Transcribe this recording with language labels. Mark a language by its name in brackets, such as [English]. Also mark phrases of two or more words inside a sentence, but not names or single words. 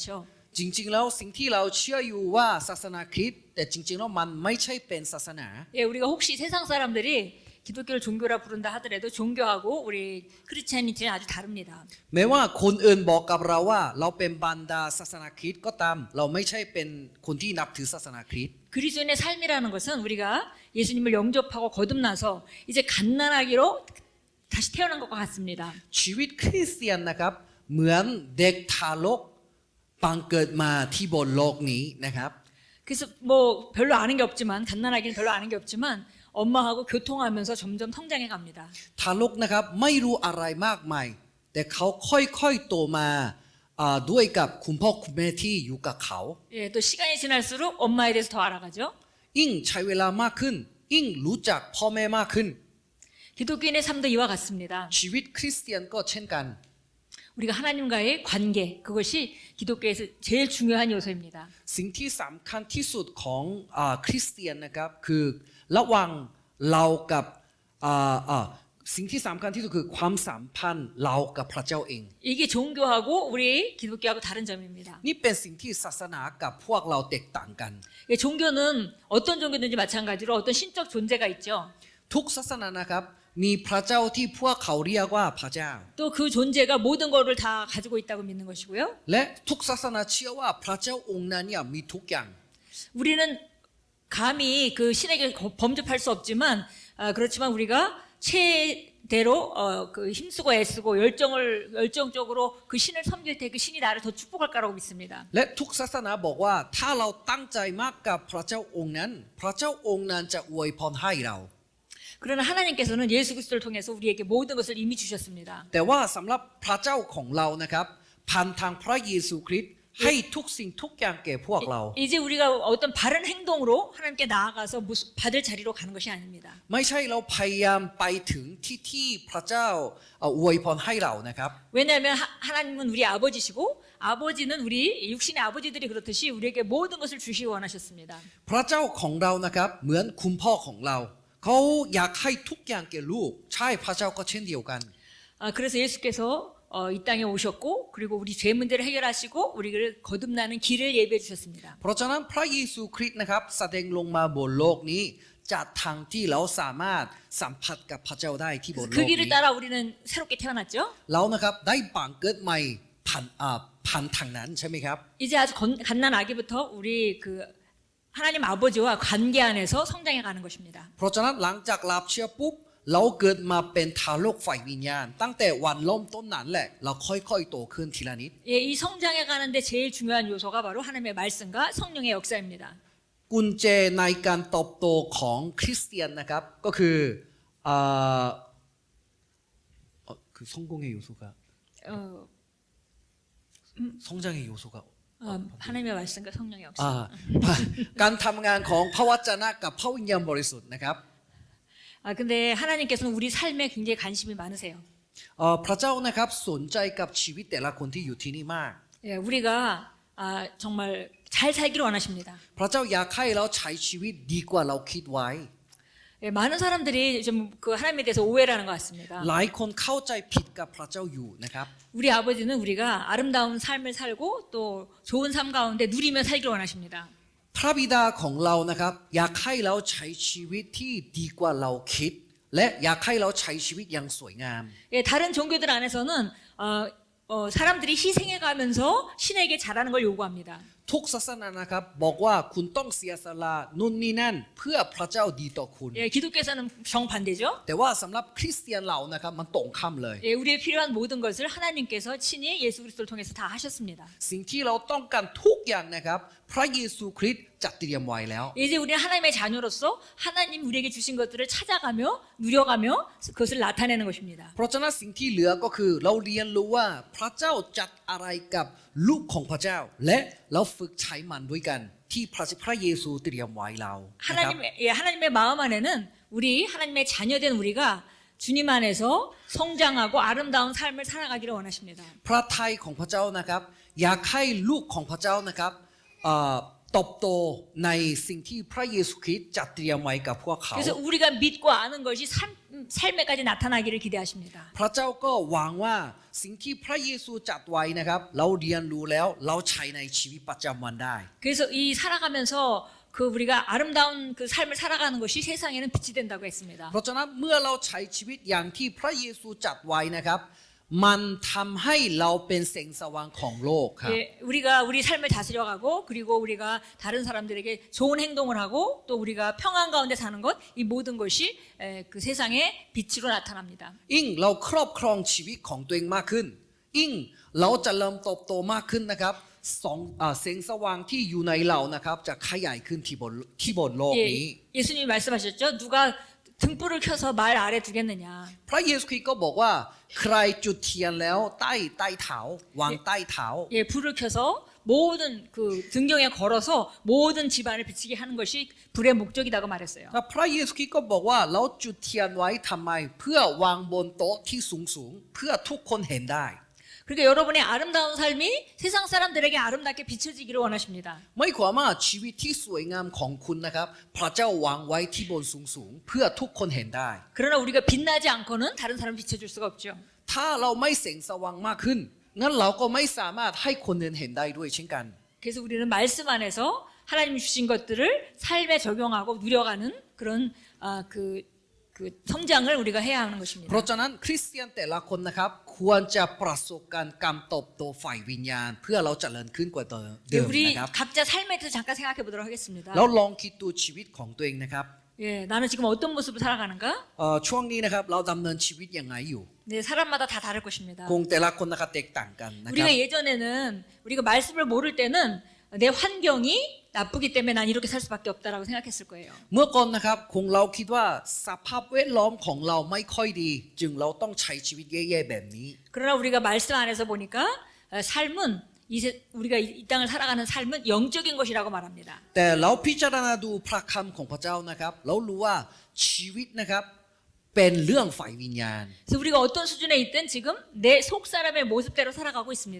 [Thai] จริงๆแล้วสิ่งที่เราเชื่ออยู่ว่าศาสนาคริสต์แต่จริงๆแล้วมันไม่ใช่เป็นศาสนา [Korean] 예, 우리가 혹시 세상 사람들이 기독교를 종교라 부른다 하더라도 종교하고 우리 크리스찬이티는 아주 다릅니다. [Thai] แม้ว่าคนอื่นบอกกับเราว่าเราเป็นบรรดาศาสนาคริสต์ก็ตามเราไม่ใช่เป็นคนที่นับถือศาสนาคริสต์ [Korean] 그리스도인의 삶이라는 것은 우리가 예수님을 영접하고 거듭나서 이제 갓난아기로 다시 태어난 것과 같습니다. [Thai] ชีวิตคริสเตียนนะครับเหมือนเด็กทารกบังเกิดมาที่บนโลกนี้นะครับ [Korean] 그래서 뭐 별로 아는 게 없지만 갓난아기는 별로 아는 게 없지만 엄마하고 교통하면서 점점 성장해 갑니다. [Thai] ทารกนะครับไม่รู้อะไรมากมายแต่เขาค่อยๆโตมาด้วยกับคุณพ่อคุณแม่ที่อยู่กับเขา [Korean] 예, 또 시간이 지날수록 엄마에 대해서 더 알아가죠. [Thai] ยิ่งใช้เวลามากขึ้นยิ่งรู้จักพ่อแม่มากขึ้น [Korean] 기독교인의 삶도 이와 같습니다. [Thai] ชีวิตคริสเตียนก็เช่นกัน [Korean] 우리가 하나님과의 관계 그것이 기독교에서 제일 중요한 요소입니다. [Thai] สิ่งที่สำคัญที่สุดของคริสเตียนนะครับคือระหว่างเรากับสิ่งที่สำคัญที่สุดคือความสัมพันธ์เรากับพระเจ้าเอง [Korean] 이게 종교하고 우리 기독교하고 다른 점입니다. [Thai] นี่เป็นสิ่งที่ศาสนากับพวกเราแตกต่างกัน [Korean] 예, 종교는 어떤 종교든지 마찬가지로 어떤 신적 존재가 있죠. [Thai] ทุกศาสนานะครับมีพระเจ้าที่พวกเขาเรียกว่าพระเจ้า [Korean] 또 그 존재가 모든 것을 다 가지고 있다고 믿는 것이고요. [Thai] และทุกศาสนาเชื่อว่าพระเจ้าองค์นั้นเนี่ยมีทุกอย่าง [Korean] 우리는 감히 그 신에게 범접할 수 없지만 그렇지만 우리가 최대로 그 힘쓰고 애쓰고 열정적으로 그 신을 섬길 때 그 신이 나를 더 축복할 거라고 믿습니다. [Thai] และทุกศาสนาบอกว่าถ้าเราตั้งใจมากกับพระเจ้าองค์นั้นพระเจ้าองค์นั้นจะอวยพรให้เรา [Korean] 그러나 하나님께서는 예수 그리스도를 통해서 우리에게 모든 것을 이미 주셨습니다. [Thai] แต่ว่าสำหรับพระเจ้าของเรานะครับผ่านทางพระเยซูคริสต์ให้ทุกสิ่งทุกอย่างแก่พวกเรา [Korean] 이제 우리가 어떤 바른 행동으로 하나님께 나아가서 받을 자리로 가는 것이 아닙니다. [Thai] ไม่ใช่เราพยายามไปถึงที่พระเจ้าอวยพรให้เรานะครับ [Korean] 왜냐하면 하나님은 우리 아버지시고 아버지는 우리 육신의 아버지들이 그렇듯이 우리에게 모든 것을 주시기 원하셨습니다. [Thai] พระเจ้าของเรานะครับเหมือนคุณพ่อของเราเขาอยากให้ทุกอย่างแก่ลูกใช่พระเจ้าก็เช่นเดียวกัน [Korean] 그래서 예수께서 이 땅에 오셨고 그리고 우리 죄 문제를 해결하시고 우리를 거듭나는 길을 예비해 주셨습니다. [Thai] เพราะฉะนั้นพระเยซูคริสต์นะครับแสดงลงมาบนโลกนี้จากทางที่เราสามารถสัมผัสกับพระเจ้าได้ที่บนโล [Korean] 그 ก 길을 [Thai] นี้ [Korean] 따라 우리는 새롭게 태어났죠. [Thai] เรานะครับได้บังเกิดใหม่ผ่านทางนั้นใช่ไหมครับ [Korean] 이제 아주 갓난 아기부터 우리 그 하나님 아버지와 관계 안에서 성장해 가는 것입니다. [Thai] เพราะฉะนั้นหลังจากรับเชื่อปุ๊บเราเกิดมาเป็นทารกฝ่ายวิญญาณตั้งแต่วันเริ่มต้นนั้นแหละเราค่อยๆโตขึ้นทีละนิด [Korean] 예, 이 성장해 가는데 제일 중요한 요소가 바로 하나님의 말씀과 성령의 역사입니다. [Thai] กุญแจในการเติบโตของคริสเตียนนะครับก็คือ [Korean] 그 성공의 요소가 어, 성장의 요소가 하나님의 말씀과 성령의 역사. [Thai] การทำงานของพระวจนะกับพระวิญญาณบริสุทธิ์นะครับ [Korean] 근데 하나님께서는 우리 삶에 굉장히 관심이 많으세요. [Thai] พระเจ้านะครับสนใจกับชีวิตแต่ละคนที่อยู่ที่นี่มาก [Korean] 예, 우리가 정말 잘 살기를 원하십니다. [Thai] พระเจ้าอยากให้เราใช้ชีวิตดีกว่าเราคิดไว้ [Korean] 예, 많은 사람들이 좀 그 하나님에 대해서 오해를 하는 것 같습니다. [Thai] หลายคนเข้าใจผิดกับพระเจ้าอยู่นะครับ [Korean] 우리 아버지는 우리가 아름다운 삶을 살고 또 좋은 삶 가운데 누리며 살기를 원하십니다. [Thai] พระบิดาของเรานะครับอยากให้เราใช้ชีวิตที่ดีกว่าเราคิด และอยากให้เราใช้ชีวิตอย่างสวยงาม [Korean] 예, 다른 종교들 안에서는 사람들이 희생해가면서 신에게 잘하는 걸 요구합니다. [Thai] ทุกศาสนานะครับบอกว่าคุณต้องเสียสละนู่นนี่นั่นเพื่อพระเจ้าดีต่อคุณ [Korean] 예, 기독교에서는 정반대죠. [Thai] แต่ว่าสำหรับคริสเตียนเรานะครับมันตรงข้ามเลย [Korean] 예, 우리의 필요한 모든 것을 하나님께서 친히 예수 그리스도를 통해서 다 하셨습니다. [Thai] สิ่งที่เราต้องการทุกอย่างนะครับพระเยซูคริสต์จัดเตรียมไว้แล้ว [Korean] 이제 우리는 하나님의 자녀로서 하나님 우리에게 주신 것들을 찾아가며 누려가며 그것을 나타내는 것입니다. [Thai] เพราะฉะนั้นสิ่งที่เหลือก็คือเราเรียนรู้ว่าพระเจ้าจัดอะไรกับลูกของพระเจ้า และเราฝึกใช้มันด้วยกันที่พระเยซูเตรียมไว้เรานะครับ [Korean] 하나님의 마음 안에는 우리 하나님의 자녀된 우리가 주님 안에서 성장하고 아름다운 삶을 살아가기를 원하십니다. [Thai] พระทัยของพระเจ้านะครับอยากให้ลูกของพระเจ้านะครับเติบโตในสิ่งที่พระเยซูคริสต์จัดเตรียมไว้กับพวกเขา [Korean] 그래서 우리가 믿고 아는 것이 삶에까지 나타나기를 기대하십니다. [Thai] พระเจ้าก็หวังว่าสิ่งที่พระเยซูจัดไว้นะครับเราเรียนรู้แล้วเราใช้ในชีวิตประจำวันได้ [Korean] 그래서 이 살아가면서 그 우리가 아름다운 그 삶을 살아가는 것이 세상에는 빛이 된다고 했습니다. [Thai] เพราะฉะนั้นเมื่อเราใช้ชีวิตอย่างที่พระเยซูจัดไว้นะครับมันทำให้เราเป็นแสงสว่างของโลกครับ [Korean] 예, 우리가 우리 삶을 다스려가고 그리고 우리가 다른 사람들에게 좋은 행동을 하고 또 우리가 평안 가운데 사는 것 이 모든 것이 그 세상의 빛으로 나타납니다. [Thai] ยิ่งเราครอบครองชีวิตของตัวเองมากขึ้นยิ่งเราจะเริ่มเติบโตมากขึ้นนะครับแสงสว่างที่อยู่ในเรานะครับจะขยายขึ้นที่บนโลกนี้ [Korean] 예수님이 말씀하셨죠. 누가 등불을 켜서 말 아래 두겠느냐. [Thai] พระเยซูคริสต์ก็บอกว่าใครจุดเทียนแล้วใต้เท้าวางใต้เท้า [Korean] 예, 불을 켜서 모든 그 등경에 걸어서 모든 집안을 비치게 하는 것이 불의 목적이라고 말했어요. [Thai] พระเยซูคริสต์ก็บอกว่าเราจุดเทียนไว้ทำไมเพื่อวางบนโต๊ะที่สูงเพื่อทุกคนเห็นได้ [Korean] 그러니까 여러분의 아름다운 삶이 세상 사람들에게 아름답게 비춰지기를 원하십니다. [Thai] ไม่ความว่าชีวิตที่สวยงามของคุณนะครับพระเจ้าวางไว้ที่บนสูงเพื่อทุกคนเห็นได้ [Korean] 그러나 우리가 빛나지 않고는 다른 사람 비춰줄 수가 없죠. [Thai] ถ้าเราไม่แสงสว่างมากขึ้นงั้นเราก็ไม่สามารถให้คนอื่นเห็นได้ด้วยเช่นกัน [Korean] 그래서 우리는 말씀 안에서 하나님 주신 것들을 삶에 적용하고 누려가는 그런 그 성장을 우리가 해야 하는 것입니다. [Thai] เพราะฉะนั้นคริสเตียนแต่ละคนนะครับควรจะประสบการเติบโตฝ่ายวิญญาณเพื่อเราเจริญขึ้นกว่าเดิม [Korean] 우리 [Thai] นะครับ [Korean] 각자 삶에 대해서 잠깐 생각해 보도록 하겠습니다. [Thai] แล้วลองคิดดูชีวิตของตัวเองนะครับ [Korean] 예, 나는 지금 어떤 모습을 살아가는가? [Thai] ช่วงนี้นะครับเราดำเนินชีวิตยังไงอยู่ [Korean] 네, 사람마다 다 다를 것입니다. [Thai] คงแต่ละคนนะครับแตกต่างกันนะครับ [Korean] 우리가 예전에는 우리가 말씀을 모를 때는 내 환경이 나쁘기 때문에 난 이렇게 살 수밖에 없다라고 생각했을 거예요. [Thai] เมื่อก่อนนะครับคงเราคิดว่าสภาพแวดล้อมของเราไม่ค่อยดี จึงเราต้องใช้ชีวิตแย่ๆแบบนี้ [Korean] 그러나 우리가 말씀 안에서 보니까 삶은 우리가 이 땅을 살아가는 삶은 영적인 것이라고 말합니다. [Thai] แต่เราพิจารณาดูพระคำของพระเจ้านะครับเรารู้ว่าชีวิตนะครับเป็นเรื่องฝ่ายวิญญาณ [Korean] 그래서 우리가 어떤 수준에 있든 지금 내 속 사람의 모습대로 살아가고 있습니다.